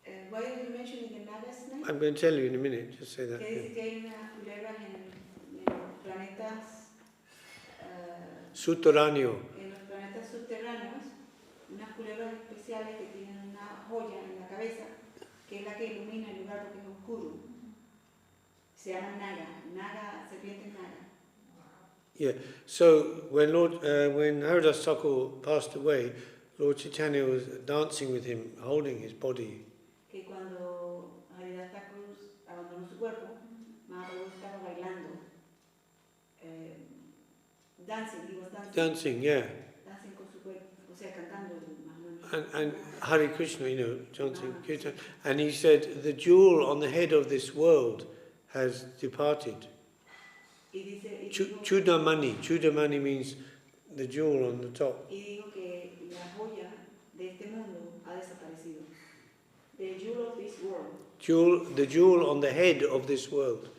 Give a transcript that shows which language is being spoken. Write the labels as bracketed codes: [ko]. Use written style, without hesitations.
[en] Why are you mentioning the Naga snake? I'm going to tell you in a minute, just say that. [es] Que dice que hay unas culebras en los planetas Sutteranio. En los planetas subterráneos, unas culebras especiales que tienen una joya en la cabeza, que es la que ilumina el lugar porque es oscuro. Se llaman Naga, serpientes Naga. [en] Yeah. So when Haridas Thakur passed away, Lord Chaitanya was dancing with him, holding his body. [es] Que cuando Haridas Thakur abandonó su cuerpo, Mahaprabhu estaba bailando. [en] Dancing, he was dancing. Dancing, yeah. [es] Dancing con su cuerpo, o sea, cantando más o menos. [en] And Hare Krishna, chanting kirtan. And he said, the jewel on the head of this world has departed. Chudamani means the jewel on the top. [es] Y dijo que la joya de este mundo ha desaparecido. [en] The jewel of this world. The jewel on the head of this world.